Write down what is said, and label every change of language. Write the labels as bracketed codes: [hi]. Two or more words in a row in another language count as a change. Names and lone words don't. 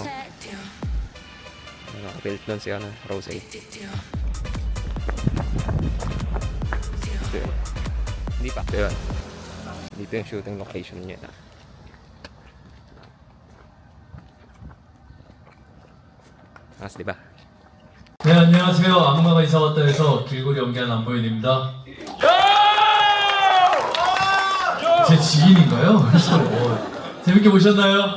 [tl] Nakapilt doon si ano, Rose 8. Dito yun. Hindi pa. Dito yun. Dito yung shooting location niya. Mas, di ba? [ko] 네, 안녕하세요. 악마가 이사 왔다에서 길고리 연기한 안보현입니다. 제 지인인가요? 그래서 재밌게 보셨나요?